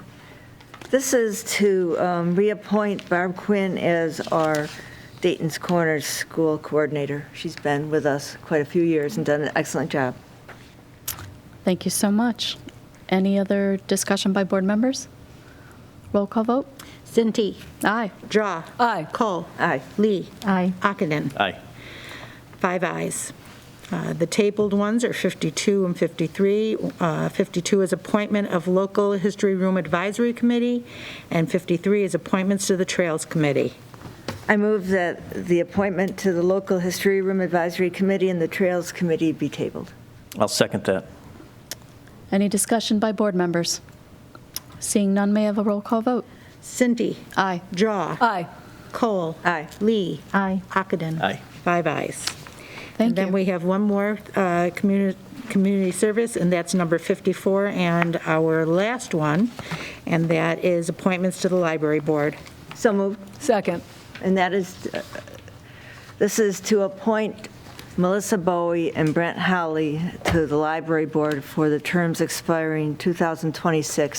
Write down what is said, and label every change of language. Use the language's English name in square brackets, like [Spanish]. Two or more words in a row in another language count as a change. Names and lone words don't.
[English] This is to reappoint Barb Quinn as our Dayton's Corners School Coordinator. She's been with us quite a few years and done an excellent job. Thank you so much. Any other discussion by board members? Roll call vote. Cinti. Aye. Draw. Aye. Cole. Aye. Lee. Aye. Ockenden. Aye. 5 ayes. The tabled ones are 52 and 53. 52 is appointment of Local History Room Advisory Committee, and 53 is appointments to the Trails Committee. I move that the appointment to the Local History Room Advisory Committee and the Trails Committee be tabled. I'll second that. Any discussion by board members? Seeing none, may I have a roll call vote? Cinti. Aye. Draw. Aye. Cole. Aye. Lee. Aye. Ockenden. Aye. 5 ayes. Thank And then you. we have one more community service, and that's number 54, and our last one, and that is appointments to the library board. So moved. Second. And that is, this is to appoint Melissa Bowie and Brent Howley to the library board for the terms expiring 2026.